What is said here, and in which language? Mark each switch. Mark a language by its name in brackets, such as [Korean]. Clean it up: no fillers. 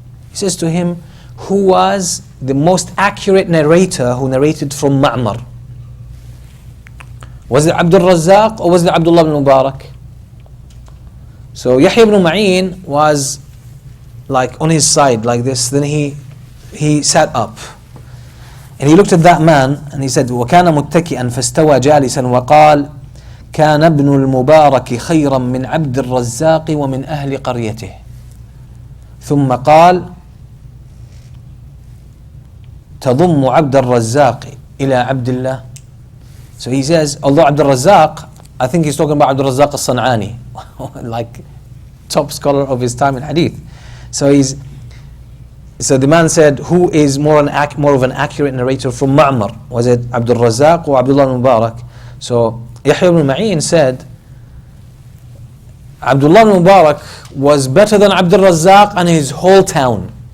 [English] He says to him, who was the most accurate narrator who narrated from Ma'mar? Was it Abdul Razzaq or was it Abdullah ibn Mubarak? So Yahya ibn Ma'in was like on his side like this. Then he sat up and he looked at that man and he said, [Arabic] وَكَانَ مُتَّكِئًا فَاسْتَوَى جَالِسًا وَقَالَ كَانَ ابْنُ الْمُبَارَكِ خَيْرًا مِنْ عَبْدِ الرَّزَّاقِ وَمِنْ أَهْلِ قَرْيَتِهِ ثُمَّ قال تضم عبد الرزاق إلى عبد الله. [English] So he says, although Abdul Razzaq, I think he's talking about Abdul Razzaq al-San'ani, like top scholar of his time in hadith. So the man said, who is more of an accurate narrator from Ma'mar? Was it Abdul Razzaq or Abdullah al-Mubarak? So Yahya ibn Ma'in said, Abdullah al-Mubarak was better than Abdul Razzaq and his whole town.